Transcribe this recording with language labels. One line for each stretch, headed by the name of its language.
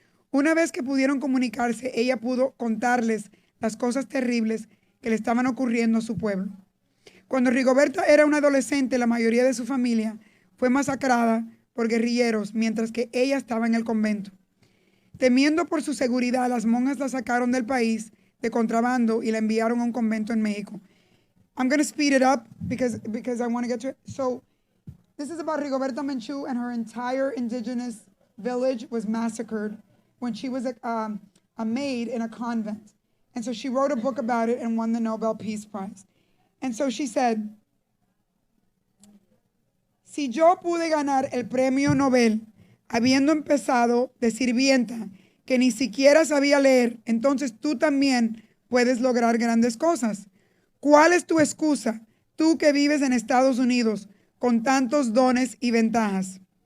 Spanish: Una vez que pudieron comunicarse, ella pudo contarles las cosas terribles que le estaban ocurriendo a su pueblo. Cuando Rigoberta era una adolescente, la mayoría de su familia fue masacrada por guerrilleros mientras que ella estaba en el convento. Temiendo por su seguridad, las monjas la sacaron del país de contrabando y la enviaron a un convento en México.
English: I'm going to speed it up because I want to get to it. So this is about Rigoberta Menchú, and her entire indigenous village was massacred when she was a maid in a convent. And so she wrote a book about it and won the Nobel Peace Prize. And so she said,
Spanish: si yo pude ganar el premio Nobel habiendo empezado de sirvienta que ni siquiera sabía leer, entonces tú también puedes lograr grandes cosas. ¿Cuál es tu excusa, tú que vives en Estados Unidos con tantos dones y ventajas?